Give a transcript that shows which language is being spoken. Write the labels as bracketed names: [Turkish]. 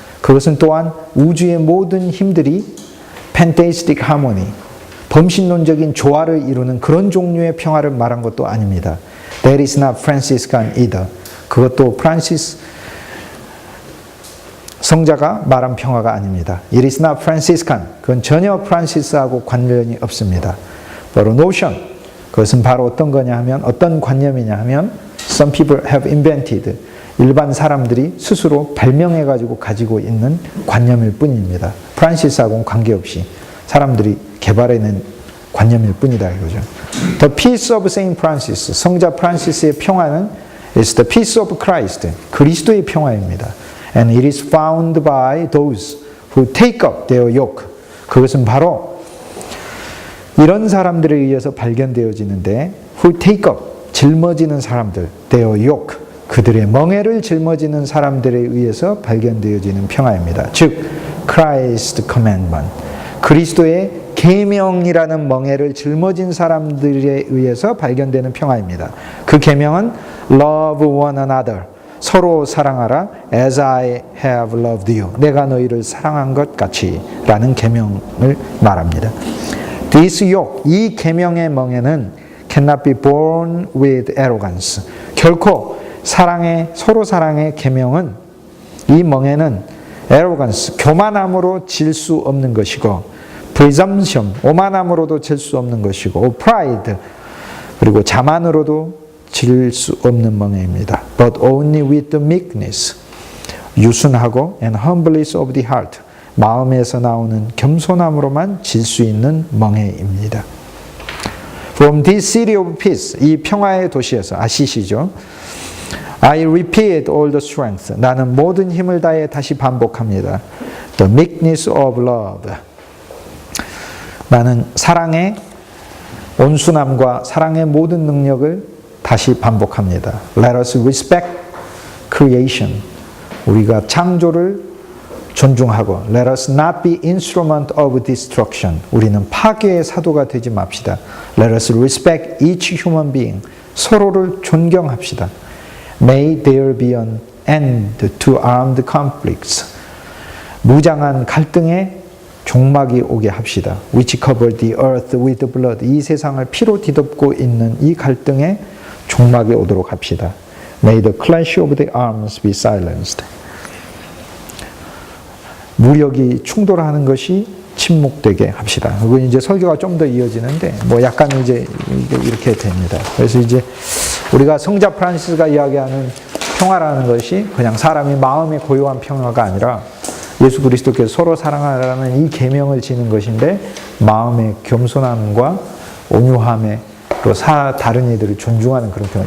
[Korean] 그것은 또한 우주의 모든 힘들이 [English] pantheistic harmony, [Korean] 범신론적인 조화를 이루는 그런 종류의 평화를 말한 것도 아닙니다. [English] That is not Franciscan either. [Korean] 그것도 프란시스 성자가 말한 평화가 아닙니다. [English] It is not Franciscan. [Korean] 그건 전혀 프란시스하고 관련이 없습니다. [English] But a notion. [Korean] 그것은 바로 어떤 거냐 하면 어떤 관념이냐 하면 [English] some people have invented. [Korean] 일반 사람들이 스스로 발명해가지고 가지고 있는 관념일 뿐입니다. 프란시스하고는 관계없이 사람들이 개발해낸 관념일 뿐이다 이거죠. [English] The peace of Saint Francis. [Korean] 성자 프란시스의 평화는 [English] is the peace of Christ. [Korean] 그리스도의 평화입니다. [English] And it is found by those who take up their yoke. [Korean] 그것은 바로 이런 사람들에 의해서 발견되어지는데 [English] who take up, [Korean] 짊어지는 사람들, [English] their yoke, [Korean] 그들의 멍에를 짊어지는 사람들에 의해서 발견되어지는 평화입니다. 즉, [English] Christ commandment, [Korean] 그리스도의 계명이라는 멍에를 짊어진 사람들에 의해서 발견되는 평화입니다. 그 계명은 [English] love one another, [Korean] 서로 사랑하라, [English] as I have loved you, [Korean] 내가 너희를 사랑한 것 같이 라는 계명을 말합니다. [English] This yoke, [Korean] 이 계명의 멍에는 [English] cannot be borne with arrogance. [Korean] 결코 서로 사랑의 계명은 이 멍에는 [English] arrogance, [Korean] 교만함으로 질 수 없는 것이고 [English] presumption, [Korean] 오만함으로도 질 수 없는 것이고 pride, 그리고 자만으로도 질 수 없는 멍에입니다. [English] But only with the meekness, [Korean] 유순하고 [English] and humbleness of the heart, [Korean] 마음에서 나오는 겸손함으로만 질 수 있는 멍에입니다. [English] From this city of peace, [Korean] 이 평화의 도시에서, 아시시죠? [English] I repeat all the strength, [Korean] 나는 모든 힘을 다해 다시 반복합니다. [English] The meekness of love, [Korean] 나는 사랑의 온순함과 사랑의 모든 능력을 다시 반복합니다. [English] Let us respect creation, [Korean] 우리가 창조를 존중하고 [English] Let us not be instrument of destruction, [Korean] 우리는 파괴의 사도가 되지 맙시다. [English] Let us respect each human being, [Korean] 서로를 존경합시다. [English] May there be an end to armed conflicts, [Korean] 무장한 갈등에 종막이 오게 합시다. [English] Which cover the earth with blood, [Korean] 이 세상을 피로 뒤덮고 있는 이 갈등에 종막이 오도록 합시다. [English] May the clash of the arms be silenced, [Korean] 무력이 충돌하는 것이 침묵되게 합시다. 그건 이제 설교가 좀 더 이어지는데 뭐 약간 이제 이렇게 됩니다. 그래서 이제 우리가 성자 프란시스가 이야기하는 평화라는 것이 그냥 사람이 마음의 고요한 평화가 아니라 예수 그리스도께서 서로 사랑하라는 이 계명을 지는 것인데 마음의 겸손함과 온유함에 또 다른 이들을 존중하는 그런 평화.